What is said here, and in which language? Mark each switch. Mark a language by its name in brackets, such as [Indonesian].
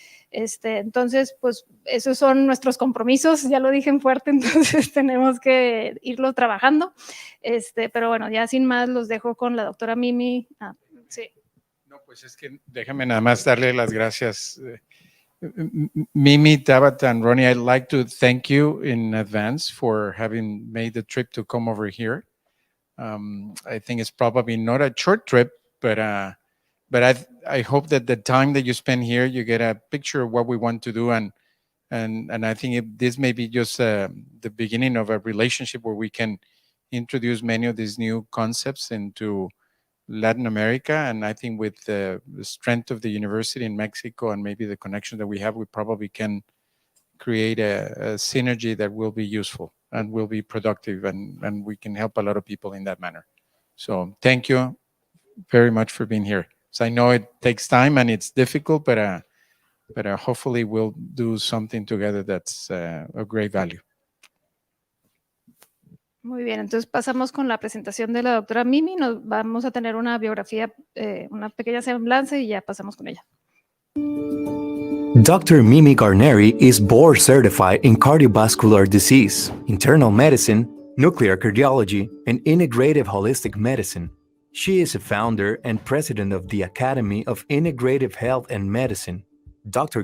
[Spanish] Entonces, pues esos son nuestros compromisos, ya lo dije en fuerte, entonces tenemos que irlo trabajando, pero bueno, ya sin más los dejo con la doctora Mimi. Sí. No, pues es que déjame nada más darle las gracias. [English] Mimi, Tabata, and Ronnie, I'd like to thank you in advance for having made the trip to come over here. I think it's probably not a short trip, but I hope that the time that you spend here, you get a picture of what we want to do, and I think this may be just the beginning of a relationship where we can introduce many of these new concepts into Latin America. And I think with the strength of the university in Mexico and maybe the connection that we have, we probably can create a synergy that will be useful and will be productive, and we can help a lot of people in that manner. So thank you very much for being here. So I know it takes time and it's difficult, but hopefully we'll do something together that's of great value. [Spanish] Muy bien, entonces pasamos con la presentación de la doctora Mimi. Vamos a tener una biografía, una pequeña semblanza y ya pasamos con ella. [English] Dr. Mimi Guarneri is board certified in cardiovascular disease, internal medicine, nuclear cardiology, and integrative holistic medicine. She is a founder and president of the Academy of Integrative Health and Medicine. Dr.